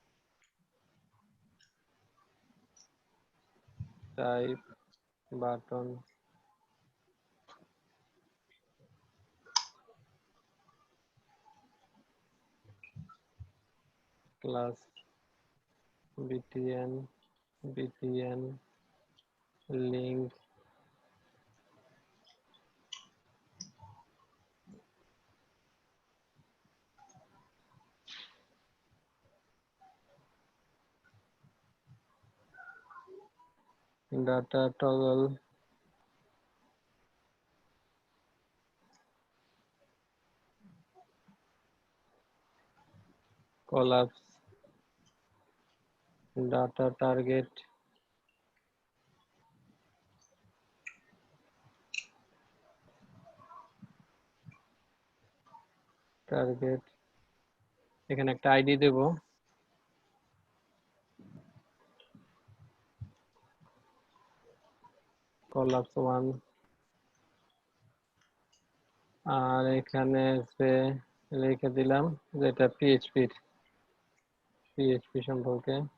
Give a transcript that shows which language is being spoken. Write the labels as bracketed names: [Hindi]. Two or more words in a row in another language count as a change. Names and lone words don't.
[English] type button class btn link data toggle collapse data target [Bangla] এখানে একটা আইডি দেব collapse 1 আর এখানে লিখে দিলাম যেটা পিএইচপি সম্পর্কে